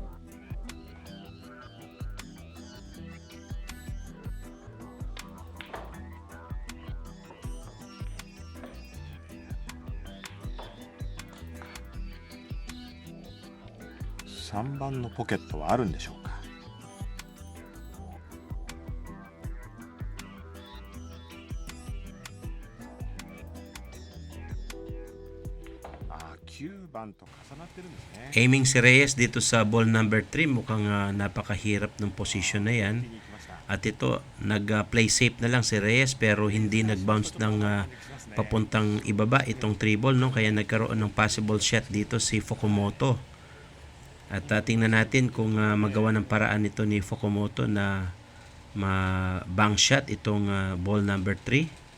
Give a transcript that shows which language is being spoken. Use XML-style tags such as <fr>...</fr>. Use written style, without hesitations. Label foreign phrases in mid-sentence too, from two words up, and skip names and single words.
<ja>3 番のポケットはあるんでしょうか。9番と重なってるんですね。</ja> <tl>Aiming si Reyes dito sa</tl> <en>ball number</en> <tl>3. Mukhang napakahirap ng position na yan. At ito, nag-</tl> <en>play safe</en> <tl>na lang si Reyes pero hindi nag-bounce ng papuntang ibaba itong 3 ball, no? Kaya nagkaroon ng</tl> <en>possible shot</en> <tl>dito si Fukumoto. At tingnan natin kung magawa ng paraan ito ni Fukumoto na ma-</tl> <en>bank shot</en> <tl>itong</tl> <en>ball number</en> <tl>3.</tl>